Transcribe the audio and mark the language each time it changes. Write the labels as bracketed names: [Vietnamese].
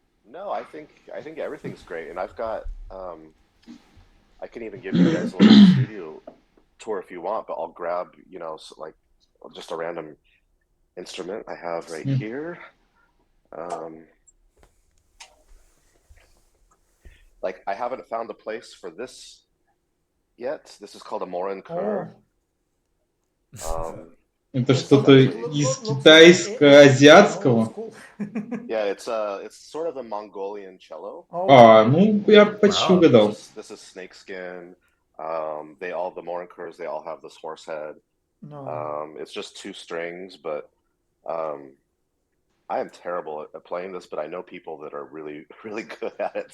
[English] No, I think everything's great, and I've got I can even give you guys a little studio tour if you want, but I'll grab, you know, like just a random instrument I have right here. Like, I haven't found a place for this yet. This is called a mudFircrab. [Russian] Это что-то из китайско-азиатского? [English] Yeah, it's sort of a Mongolian cello. [Russian] Ну, я почти угадал. [English] This is snakeskin. The mudFircrabs, they all have this horse head. No. It's just 2 strings, but I am terrible at playing this, but I know people that are really, really good at it.